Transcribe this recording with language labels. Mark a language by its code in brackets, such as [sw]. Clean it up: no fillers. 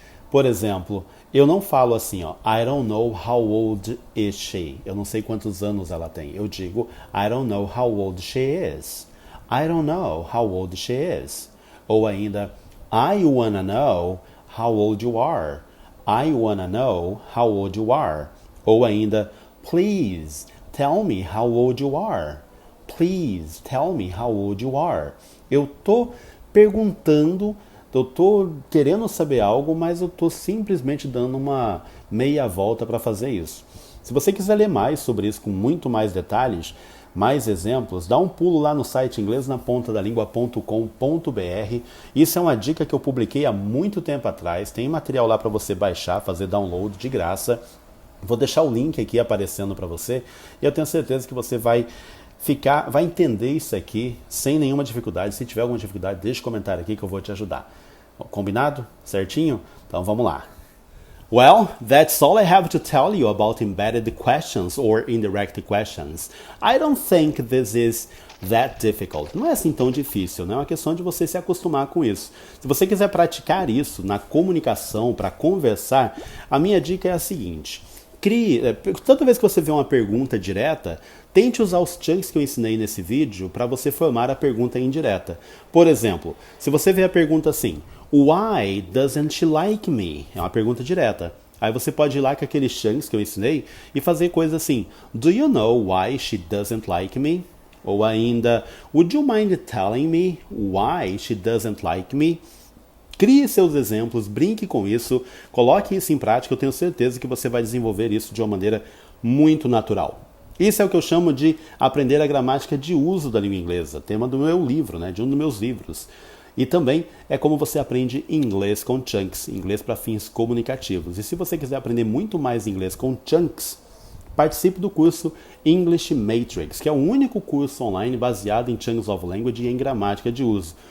[pt] Por exemplo, eu não falo assim, ó, [en] I don't know how old is she. [pt] Eu não sei quantos anos ela tem. Eu digo, [en] I don't know how old she is. I don't know how old she is. [pt] Ou ainda, [en] I wanna know how old you are. I wanna know how old you are. [pt] Ou ainda, [en] please tell me how old you are. Please tell me how old you are. [pt] Eu tô perguntando, eu tô querendo saber algo, mas eu tô simplesmente dando uma meia volta para fazer isso. Se você quiser ler mais sobre isso com muito mais detalhes, mais exemplos, dá um pulo lá no site inglesnapontadalingua.com.br. Isso é uma dica que eu publiquei há muito tempo atrás. Tem material lá para você baixar, fazer download de graça. Vou deixar o link aqui aparecendo para você e eu tenho certeza que você vai entender isso aqui sem nenhuma dificuldade. Se tiver alguma dificuldade, deixa um comentário aqui que eu vou te ajudar. Combinado? Certinho? Então vamos lá. [en] Well, that's all I have to tell you about embedded questions or indirect questions. I don't think this is that difficult. [pt] Não é assim tão difícil, né? É uma questão de você se acostumar com isso. Se você quiser praticar isso na comunicação, para conversar, a minha dica é a seguinte. Toda vez que você vê uma pergunta direta, tente usar os chunks que eu ensinei nesse vídeo para você formar a pergunta indireta. Por exemplo, se você vê a pergunta assim, [en] Why doesn't she like me? [pt] É uma pergunta direta. Aí você pode ir lá com aqueles chunks que eu ensinei e fazer coisas assim, [en] Do you know why she doesn't like me? [pt] Ou ainda, [en] Would you mind telling me why she doesn't like me? [pt] Crie seus exemplos, brinque com isso, coloque isso em prática, eu tenho certeza que você vai desenvolver isso de uma maneira muito natural. Isso é o que eu chamo de aprender a gramática de uso da língua inglesa, tema do meu livro, né, de um dos meus livros. E também é como você aprende inglês com chunks, inglês para fins comunicativos. E se você quiser aprender muito mais inglês com chunks, participe do curso English Matrix, que é o único curso online baseado em Chunks of Language e em gramática de uso.